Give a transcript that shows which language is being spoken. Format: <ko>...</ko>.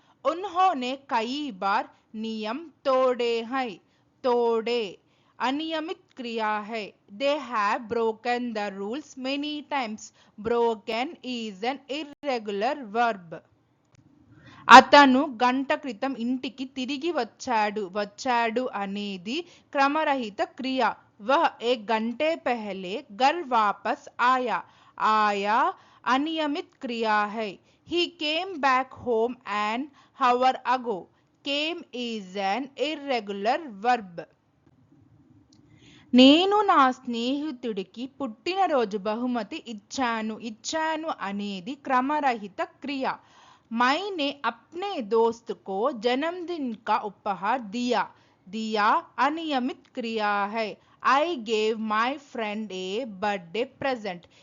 <hi>उन्होंने कई बार नियम तोड़े हैं. तोड़े अनियमित क्रिया है.</hi> <en>They have broken the rules many times. Broken is an irregular verb.</en> <te>అతను గంట క్రితం ఇంటికి తిరిగి వచ్చాడు అనేది క్రమరహిత క్రియ.</te> <hi>वह एक घंटे पहले घर वापस आया अनियमित क्रिया है.</hi> <en>He came back home an hour ago. Came is an irregular verb.</en> <te>నేను నా స్నేహితుడికి పుట్టినరోజు బహుమతి ఇచ్చాను అనేది క్రమరహిత క్రియ.</te> <hi>मैंने अपने दोस्त को जन्मदिन का उपहार दिया अनियमित क्रिया है.</hi> <en>I gave my friend a birthday present.</en>